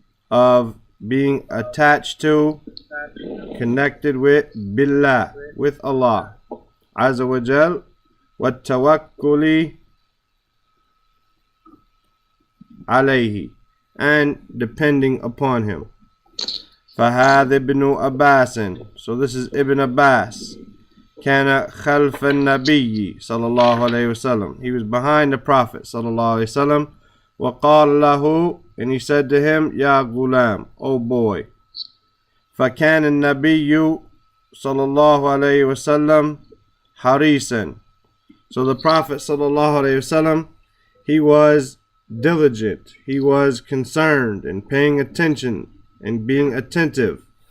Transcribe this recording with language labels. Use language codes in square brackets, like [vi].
[en] of being attached to, connected with, billah, with Allah azza wa jal, [ar] wa tawakkuli alayhi, [en] and depending upon him. [ar] فهذا ابن عباس, [en] so this is Ibn Abbas. [ar] كان خلف النبي صلى الله عليه وسلم, [en] he was behind the Prophet [ar] صلى الله عليه وسلم. وقال له, [en] and he said to him, [ar] يا غلام, [en] oh boy. [ar] فكان النبي صلى الله عليه وسلم حريصا, [en] so the Prophet صلى الله عليه وسلم, he was diligent, he was concerned and paying attention and being attentive.